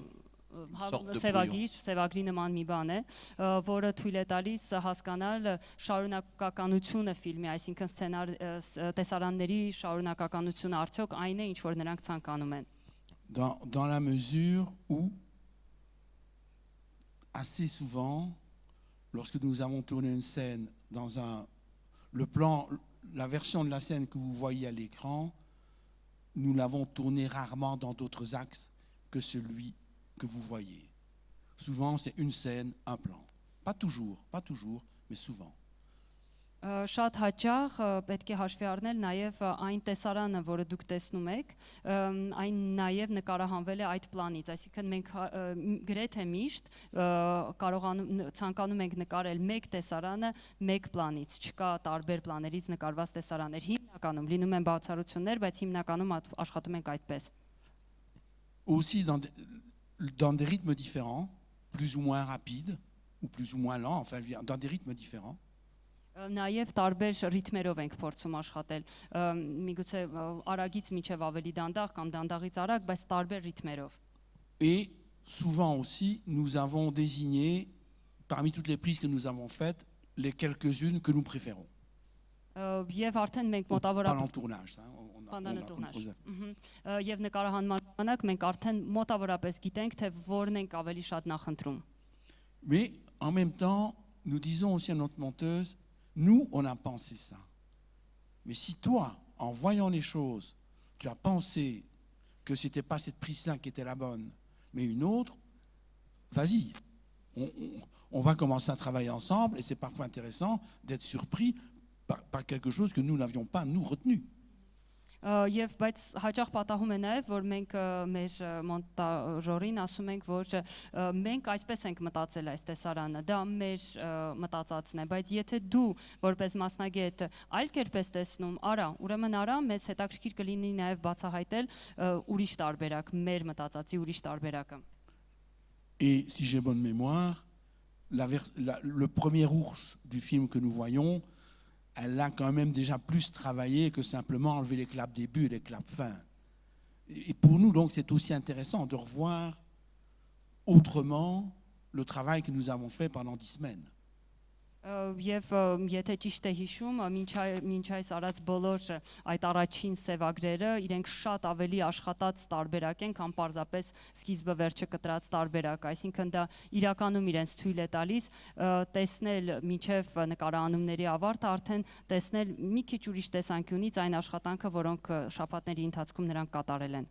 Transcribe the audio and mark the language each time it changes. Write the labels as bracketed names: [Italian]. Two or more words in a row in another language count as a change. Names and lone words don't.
[Armenian] սևագրի նման մի բան է, որը թույլ է տալիս հասկանալ շարունակականությունը ֆիլմի, այսինքն տեսարանների շարունակականությունը արդյոք այն է, ինչ որ նրանք ցանկանում են։ [French] Dans la mesure où, assez souvent, lorsque nous avons tourné une scène dans la version de la scène que vous voyez à l'écran, nous l'avons tournée rarement dans d'autres axes que celui que vous voyez. Souvent, c'est une scène, un plan. Pas toujours, mais souvent. [Armenian] Շատ հաճախ պետք է հաշվի առնել նաև այն տեսարանը, որը դուք տեսնում եք, այն նաև նկարահանվել է այդ պլանից, այսինքն մենք գրեթե միշտ ցանկանում ենք նկարել մեկ տեսարանը մեկ պլանից, չկա տարբեր պլաներից նկարված տեսարաններ, հիմնականում լինում են բացառություններ, բայց հիմնականում աշխատում ենք այդպես։ [French] Aussi dans des rythmes différents, plus ou moins rapides, ou plus ou moins lents, enfin, je veux dire, dans des rythmes différents. [Armenian] Նաև տարբեր ռիթմերով ենք փորձում աշխատել, միգուցե արագից միջև ավելի դանդաղ կամ դանդաղից արագ, բայց տարբեր ռիթմերով։ [French] Et souvent aussi, nous avons désigné, parmi toutes les prises que nous avons faites, les quelques-unes que nous préférons. [Armenian] Եվ արդեն մենք [French] Pendant le [Armenian] մոտավորապես [French] tournage. Pendant le tournage. [Armenian] Եվ նկարահանման ժամանակ մենք արդեն մոտավորապես գիտենք, թե որն ենք ավելի շատ նախընտրում։ [French] Mais en même temps, nous disons aussi à notre monteuse, nous, on a pensé ça. Mais si toi, en voyant les choses, tu as pensé que ce n'était pas cette prise-là qui était la bonne, mais une autre, vas-y. On va commencer à travailler ensemble et c'est parfois intéressant d'être surpris par quelque chose que nous n'avions pas, nous, retenu. [Armenian] Եվ բայց հաճախ պատահում է նաև, որ մենք մեր մոնտաժորին ասում ենք, որ մենք այսպես ենք մտածել այս տեսարանը, դա մեր մտածածն է, բայց եթե դու որպես մասնագետ այլ կերպ ես տեսնում, արա, ուրեմն արա, մեզ հետաքրքիր կլինի նաև բացահայտել ուրիշ տարբերակ, մեր մտածածի ուրիշ տարբերակը։ [French] Et si j'ai bonne mémoire, le premier ours du film que nous voyons, elle a quand même déjà plus travaillé que simplement enlever les claps début et les claps fin. Et pour nous, donc, c'est aussi intéressant de revoir autrement le travail que nous avons fait pendant 10 semaines. [Armenian] Եվ եթե ճիշտ է հիշում, մինչ այս արած բոլոր այդ առաջին սևագրերը իրենք շատ ավելի աշխատած տարբերակ են, քան պարզապես սկիզբը վերջը կտրած տարբերակ, այսինքն դա իրականում իրենց թույլ է տալիս տեսնել մինչև նկարահանումների ավարտը, արդեն տեսնել մի քիչ ուրիշ տեսանկյունից այն աշխատանքը, որոնք շաբաթների ընթացքում նրանք կատարել են։